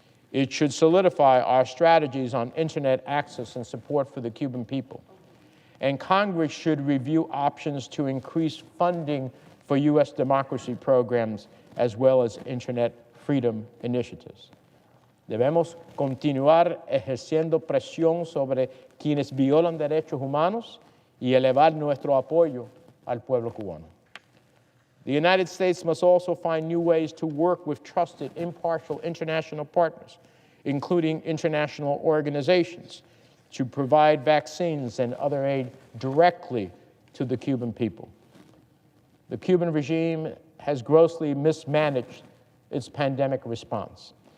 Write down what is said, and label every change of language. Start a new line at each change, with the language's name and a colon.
English: It should solidify our strategies on internet access and support for the Cuban people. And Congress should review options to increase funding for U.S. democracy programs as well as internet freedom initiatives.
Spanish: Debemos continuar ejerciendo presión sobre quienes violan derechos humanos y elevar nuestro apoyo al pueblo cubano.
English: The United States must also find new ways to work with trusted, impartial international partners, including international organizations, to provide vaccines and other aid directly to the Cuban people. The Cuban regime has grossly mismanaged its pandemic response.